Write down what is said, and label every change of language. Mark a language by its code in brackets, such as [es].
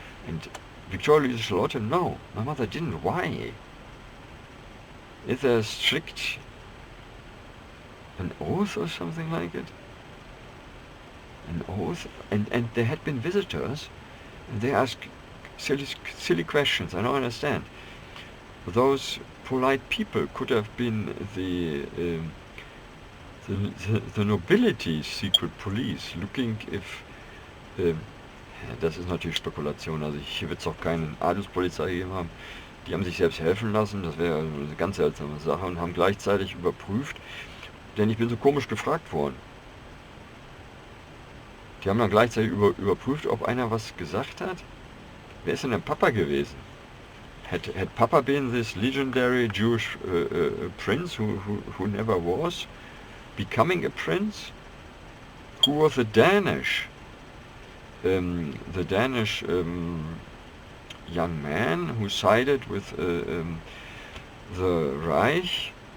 [en] And Victoria Charlotte, no, my mother didn't. Why? Is there strict an oath or something like it? An oath? And there had been visitors, and they asked silly questions. I don't understand. Those polite people could have been the nobility's secret police, looking if [de] das ist natürlich Spekulation, also hier wird es auch keine Adelspolizei gegeben haben. Die haben sich selbst helfen lassen, das wäre eine ganz seltsame Sache, und haben gleichzeitig überprüft, denn ich bin so komisch gefragt worden. Die haben dann gleichzeitig überprüft, ob einer was gesagt hat. Wer ist denn Papa gewesen? [en] Had Papa been this legendary Jewish prince who never was becoming a prince? Who was the Danish young man who sided with the Reich?